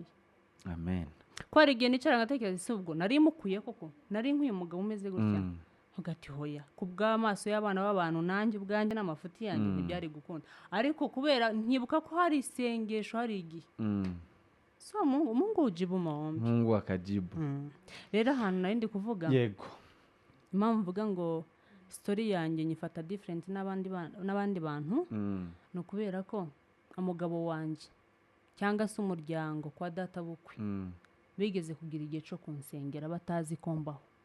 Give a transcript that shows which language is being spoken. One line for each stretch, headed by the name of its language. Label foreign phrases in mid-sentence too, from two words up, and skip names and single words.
Kinyarwanda: Amen. Ko hari igihe nicara ngatekereza ese ubwo nari mukuye koko, nari nkwiye umugabo umeze gutya. Ugati hoya kubw'amaso y'abana b'abantu nanjye ubwanjye n'amafuti yanjye ntibyari gukunda, ariko kubera nkibuka ko hari isengesho hari igihe so
Swahili: Mungu ujibu maombi. Mungu akajibu.
Kinyarwanda: Rero ahantu nari ndi kuvuga, yego, impamvu mvuga ngo story yanjye nyifata different n'abandi bantu, no kubera ko umugabo wanjye cyangwa se umuryango kwa data bukwe bigeze kugira igihe cyo kunsengera batazi ko mbaho.